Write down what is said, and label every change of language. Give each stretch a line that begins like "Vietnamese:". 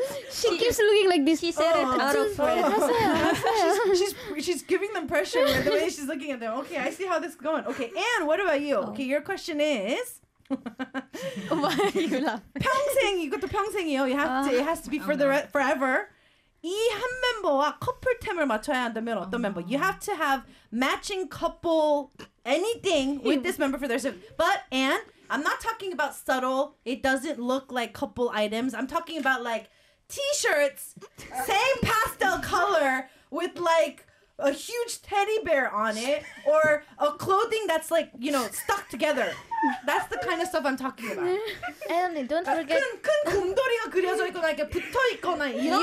English: She keeps looking like this. She said it out of frame. She's giving them pressure with the way she's looking at them. Okay, I see how this is going. Okay, Anne, what about you? Okay, your question is. Why are you laughing?
Korean: 평생, 이것도 평생이요.
English: You have to, it has to be for forever.
Korean: 이 한 멤버와 커플템을 맞춰야 한다면 어떤 멤버?
English: You have to have matching couple anything with this member for their suit. But, and I'm not talking about subtle. It doesn't look like couple items. I'm talking about, like, t-shirts, same pastel color with, like, a huge teddy bear on it or a clothing that's, like, you know, stuck together. That's the kind of stuff I'm talking about. And only, don't forget...
Korean: 큰 공돌이가 그려져 있거나 이렇게 붙어있거나 이런